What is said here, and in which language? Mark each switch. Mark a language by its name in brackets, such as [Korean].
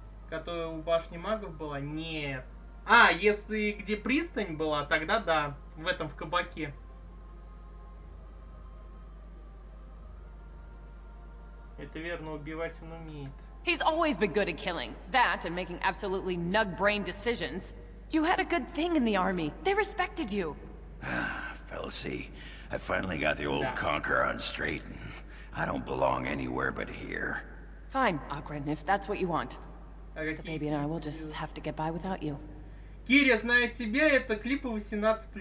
[Russian] Которая у башни магов была? Нет. А, если где пристань была, тогда да. В этом, в кабаке. Это верно, убивать он умеет. [English] He's always been good at killing. That and making absolutely nug-brain decisions. You had a good thing in the army. They respected you. Fellasy, I finally got the old conquer on straight. I don't belong anywhere but here. Fine, Ogren, if that's what you want. The baby and I will just have to get by without you. [Russian] Киря, зная тебя, это клипы 18+.